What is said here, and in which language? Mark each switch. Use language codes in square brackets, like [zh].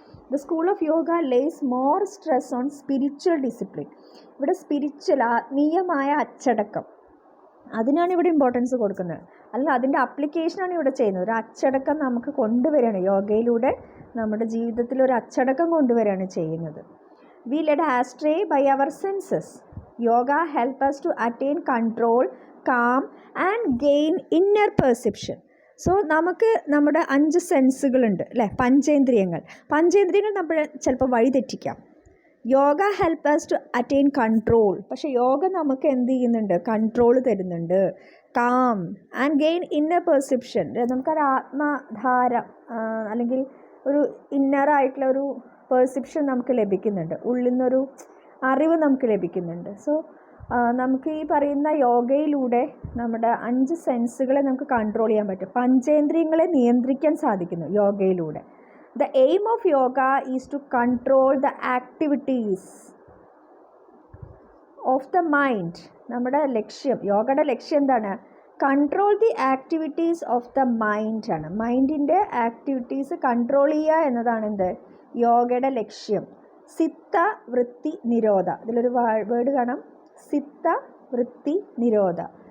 [en] The school of yoga lays more stress on spiritual discipline. [ml] ഇവിടെ spiritual ആത്മീയമായ അച്ചടക്കം, അതിനാണ് ഇവിടെ ഇമ്പോർട്ടൻസ് കൊടുക്കുന്നത്. അല്ല, അതിൻ്റെ അപ്ലിക്കേഷനാണ് ഇവിടെ ചെയ്യുന്നത്. ഒരു അച്ചടക്കം നമുക്ക് കൊണ്ടുവരികയാണ് യോഗയിലൂടെ, നമ്മുടെ ജീവിതത്തിൽ ഒരു അച്ചടക്കം കൊണ്ടുവരികയാണ് ചെയ്യുന്നത്. [en] We led astray by our senses. Yoga help us to attain control, calm and gain inner perception. [ml] So നമുക്ക് നമ്മുടെ 5 സെൻസുകളുണ്ട് അല്ലേ, പഞ്ചേന്ദ്രിയങ്ങൾ നമ്മൾ ചിലപ്പോൾ വഴിതെറ്റിക്കാം. [en] Yoga help us to attain control. [ml] പക്ഷേ യോഗ നമുക്ക് എന്ത് ചെയ്യുന്നുണ്ട്, കൺട്രോൾ തരുന്നുണ്ട്. [en] calm and gain inner perception, [ml] നമുക്കൊരു ആത്മധാര അല്ലെങ്കിൽ ഒരു ഇന്നറായിട്ടുള്ള ഒരു പെർസെപ്ഷൻ നമുക്ക് ലഭിക്കുന്നുണ്ട്, ഉള്ളിൽ നിന്നൊരു അറിവ് നമുക്ക് ലഭിക്കുന്നുണ്ട്. സോ നമുക്ക് ഈ പറയുന്ന യോഗയിലൂടെ നമ്മുടെ 5 സെൻസുകളെ നമുക്ക് കൺട്രോൾ ചെയ്യാൻ പറ്റും, പഞ്ചേന്ദ്രിയങ്ങളെ നിയന്ത്രിക്കാൻ സാധിക്കുന്നു യോഗയിലൂടെ. [en] The aim of yoga is to control the activities of the mind. [ml] നമ്മുടെ ലക്ഷ്യം, യോഗയുടെ ലക്ഷ്യം എന്താണ്? [en] control the activities of the mind [ml] ആണ്. മൈൻഡിൻ്റെ ആക്ടിവിറ്റീസ് കൺട്രോൾ ചെയ്യുക എന്നതാണ് എന്ത്, യോഗയുടെ ലക്ഷ്യം. സിത്ത വൃത്തി നിരോധ, ഇതിലൊരു വേർഡ് കാണാം, സിത്ത വൃത്തി നിരോധ.